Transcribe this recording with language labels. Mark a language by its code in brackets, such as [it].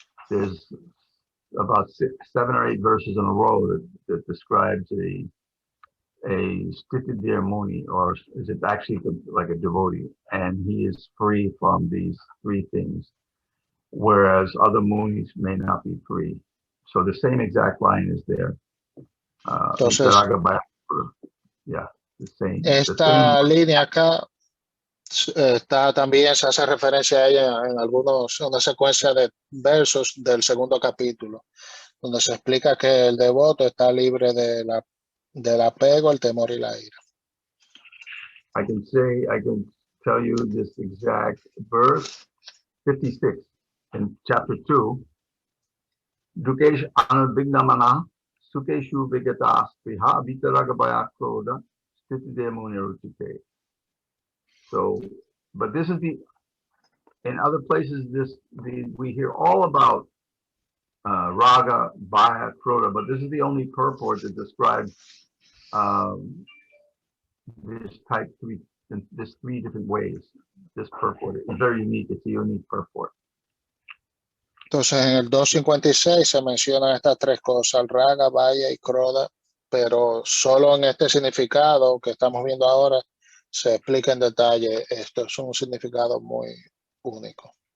[en] there's about 7 or 8 verses in a row that describes a stitidir muni, or is it actually like a devotee, and he is free from these 3 things, whereas other munis may not be free. So the same exact line is there. [es] Entonces, [en] yeah, the same. [es] Esta línea acá está también, se hace referencia a ella en una secuencia de versos del segundo capítulo, donde se explica que el devoto está libre del apego, el temor y la ira. [en] I can tell you this exact verse, 56 in chapter 2. [sa] Dukesh anubhignamana sukeshu vigatas priha vitaragabaya kroda stitide munirutite. [en] So, but this is in other places, we hear all about raga, baya, kroda, but this is the only purport that describes this type 3, this 3 different ways. This purport is very unique. It's a unique purport. [es] Entonces, en el 256 se mencionan estas 3 cosas, el raga, baya y kroda, pero solo en este significado que estamos viendo ahora se explica en detalle. Esto es un significado muy único.